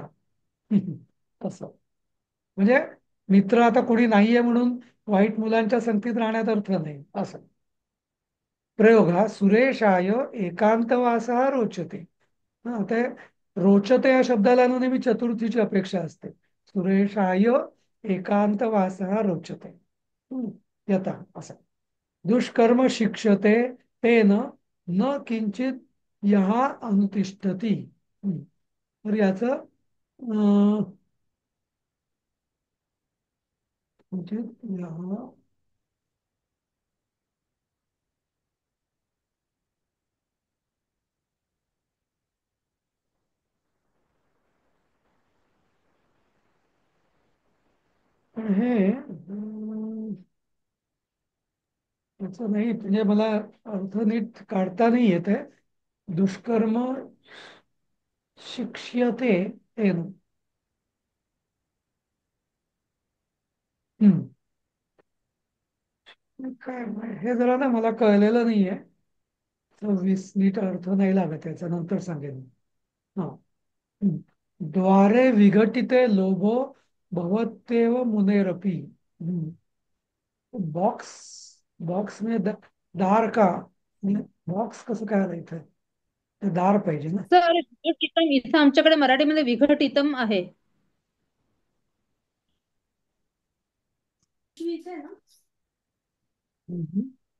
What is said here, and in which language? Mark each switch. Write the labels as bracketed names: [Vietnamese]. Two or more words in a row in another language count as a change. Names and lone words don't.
[Marathi] असं. म्हणजे मित्र आता कोणी नाहीये म्हणून वाईट मुलांच्या संगतीत राहण्यात अर्थ नाही असं. प्रयोग हा, [Sanskrit] सुरेशाय एकांतवास रोचते. [Marathi] हा ते रोचते या शब्दाला ना नेहमी चतुर्थीची अपेक्षा असते. [Sanskrit] सुरेशाय एकांतवास रोचते. [Marathi] यथा असं. [Sanskrit] दुष्कर्म शिक्षते तेन न किंचित यः अनुतिष्ठती. [Marathi] तर याचं [Sanskrit] किंचित यः, [Marathi] पण हे त्याचं नाही, म्हणजे मला अर्थ नीट काढता नाही येत आहे. [Sanskrit] दुष्कर्म शिक्ष्यते तेन. हम्म. [Marathi] काय हे जरा ना मला कळलेलं नाहीये. 26 नीट अर्थ नाही लागत, याचा नंतर सांगेन. हा. हम्म. [Sanskrit] द्वारे विघटिते लोभो भवत्येव मुनेरपी. [Marathi] बॉक्स, बॉक्स म्हणजे दार का, बॉक्स कसं काय आलं इथं, ते दार पाहिजे ना. सर विघटितम इथं आमच्याकडे मराठीमध्ये विघटितम आहे. हम्म.